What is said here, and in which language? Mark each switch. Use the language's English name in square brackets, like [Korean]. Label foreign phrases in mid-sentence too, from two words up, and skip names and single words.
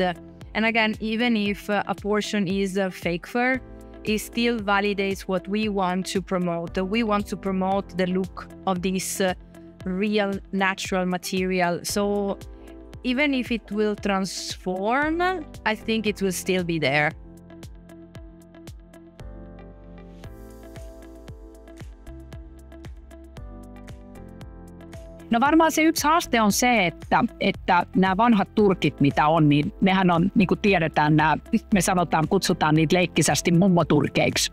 [English] And again, even if a portion is fake fur, it still validates what we want to promote. We want to promote the look of this real natural material. So even if it will transform, I think it will still be there. [Finnish] No varmaan se yksi haaste on se, että nämä vanhat turkit, mitä on, niin nehän on, niin kuin tiedetään, kutsutaan niitä leikkisästi mummoturkeiksi.